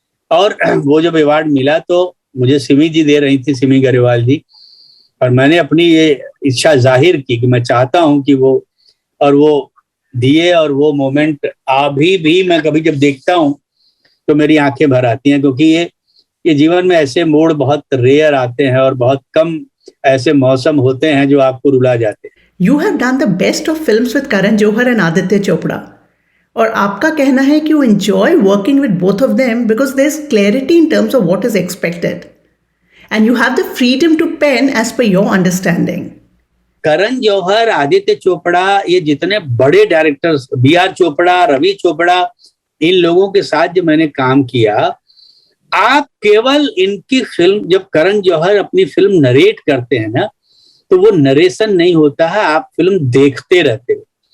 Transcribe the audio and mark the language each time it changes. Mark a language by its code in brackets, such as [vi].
[hi] और वो जब अवार्ड मिला तो मुझे सिमी जी दे रही थी, सिमी गरेवाल जी, और मैंने अपनी ये इच्छा जाहिर की कि मैं चाहता हूं कि वो दिए। और वो मोमेंट अभी भी मैं कभी जब देखता हूं तो मेरी आंखें भर आती हैं, क्योंकि ये जीवन में ऐसे मोड़ बहुत रेयर आते हैं और बहुत कम ऐसे मौसम होते हैं जो आपको रुला जाते हैं। [en] You have done the best of films with Karan Johar and Aditya Chopra. [hi] और आपका कहना है कि [en] you enjoy working with both of them because there's clarity in terms of what is expected. And you have the freedom to pen as per your understanding. [hi] Karan Johar, Aditya Chopra, ये जितने बड़े directors, B R. Chopra, Ravi Chopra, इन लोगों के साथ जो मैंने काम किया, आप केवल इनकी फिल्म, जब करण जौहर अपनी फिल्म नरेट करते हैं ना, तो वो नरेशन नहीं होता है, आप फिल्म देखते रहते हो।